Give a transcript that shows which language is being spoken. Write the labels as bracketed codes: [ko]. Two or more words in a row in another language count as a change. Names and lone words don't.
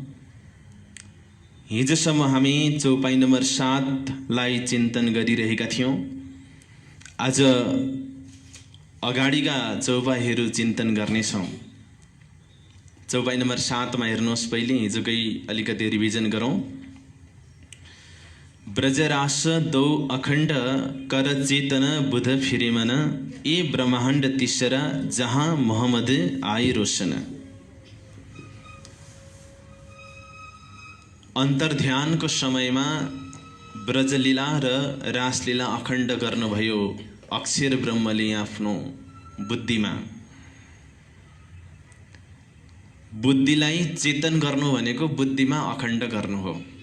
[ne] हिजोसम्म हामी चौपाई नम्बर 7 लाई चिन्तन गरिरहेका थियौँ। आज अगाडिका चौपाईहरू चिन्तन गर्नेछौँ। चौपाई नम्बर 7 मा हेर्नुहोस्, पहिले हिजोकै अलिकति रिभिजन गरौँ। [hi] ब्रजरास दौ अखण्ड कर चेतन बुध फिरे मन, ए ब्रह्माण्ड तीसरा जहाँ मोहम्मद आए रोशन। [ne] अन्तर्ध्यानको समयमा ब्रजलीला र रासलीला अखण्ड गर्नुभयो अक्षर ब्रह्मले आफ्नो बुद्धिमा। बुद्धिलाई चेतन गर्नु भनेको बुद्धिमा अखण्ड गर्नु हो।